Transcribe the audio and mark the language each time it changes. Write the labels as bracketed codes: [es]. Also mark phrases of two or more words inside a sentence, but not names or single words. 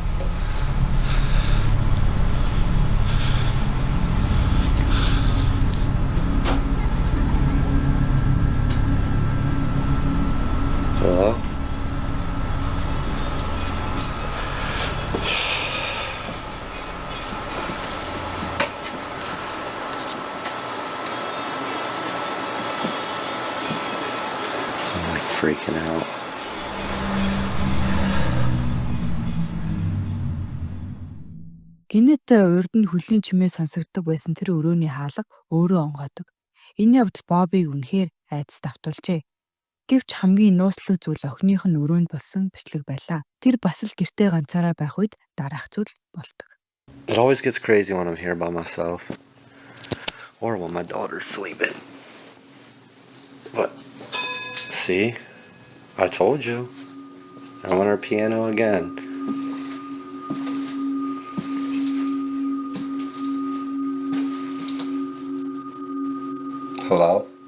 [en] Hello? I'm like freaking out. [mn] Гинэт урд нь хөлийн чимээ сонсогддог байсан тэр өрөөний хаалга өөрөө онгоодог. Энэ явдал Бобиг үнэхээр айдас давтуулжээ. Гэвч хамгийн нууцлаг зүйл охиных нь өрөөнд болсон бичлэг байлаа. Тэр бас л гэртээ ганцаараа байх үед дараах зүйл болдог. [en] It always gets crazy when I'm here by myself. Or when my daughter's sleeping. But, see? I told you. I want her piano again. Hello?